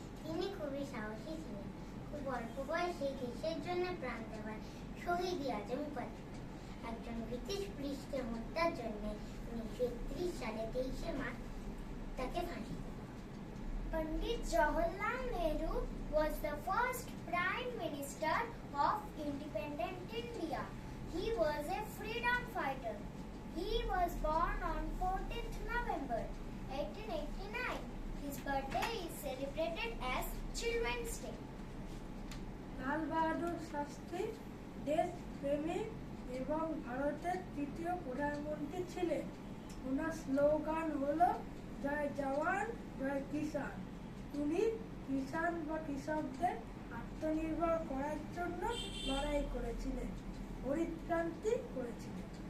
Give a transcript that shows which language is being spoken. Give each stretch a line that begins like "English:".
Bangla: তিনি খুবই সাহসী ছিলেন। খুব অল্প বয়সে দেশের জন্য প্রাণ দেওয়ার শহীদ-ই আজম উপাধি। একজন ব্রিটিশ পুলিশকে হত্যার জন্য 1931 সালে 23শে মার্চ তাকে ফাঁসি দেওয়া হয়।
English: Pandit Jawaharlal Nehru was the first Prime Minister of independent India. He was a freedom fighter. He was born on 14th November 1889. His birthday is celebrated as Children's Day.
Bangla: Lal Bahadur Shastri দেশপ্রেমিক এবং ভারতের তৃতীয় প্রধানমন্ত্রী ছিলেন। ওনার স্লোগান হলো জয় জওয়ান জয় কিষান। তিনি কিষান বা কৃষকদের আত্মনির্ভর করার জন্য লড়াই করেছিলেন, হরিতক্রান্তি করেছিলেন।